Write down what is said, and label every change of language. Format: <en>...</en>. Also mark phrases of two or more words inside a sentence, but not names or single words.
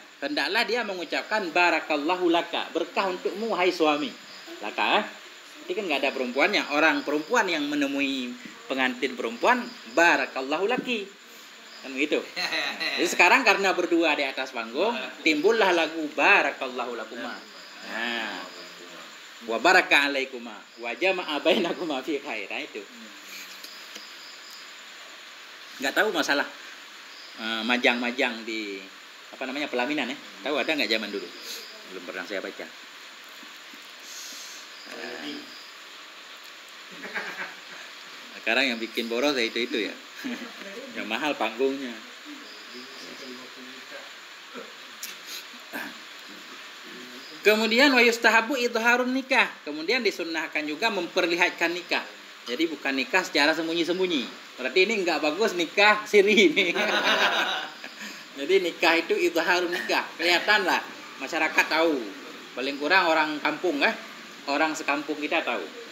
<id>Hendaklah dia mengucapkan</id> <ar>barakallahu laka,</ar> <id>berkah untukmu hai suami. Laka. Ini kan enggak ada perempuannya. Orang perempuan yang menemui pengantin perempuan,</id> <ar>barakallahu laki.</ar> <id>Kan begitu. Jadi sekarang karena berdua di atas panggung, timbullah lagu</id> <ar>barakallahu lakuma.</ar> <id>Nah,</id> <ar>wa baraka alaikuma wa jama'a bainakuma fi khair.</ar> <id>Nah, itu. Enggak tahu masalah majang-majang di apa namanya pelaminan ya. Tahu ada enggak zaman dulu? Belum pernah saya baca. Sekarang yang bikin boros ya itu ya. Yang mahal panggungnya.</id> <ar>Kemudian wa yustahabu idharun nikah.</ar> <id>Kemudian disunnahkan juga memperlihatkan nikah. Jadi bukan nikah secara sembunyi-sembunyi. Berarti ini enggak bagus nikah siri ini. Jadi nikah itu</id> <ar>idharun nikah.</ar> <id>Kelihatan lah, masyarakat tahu. Paling kurang orang kampung orang sekampung kita tahu.</id>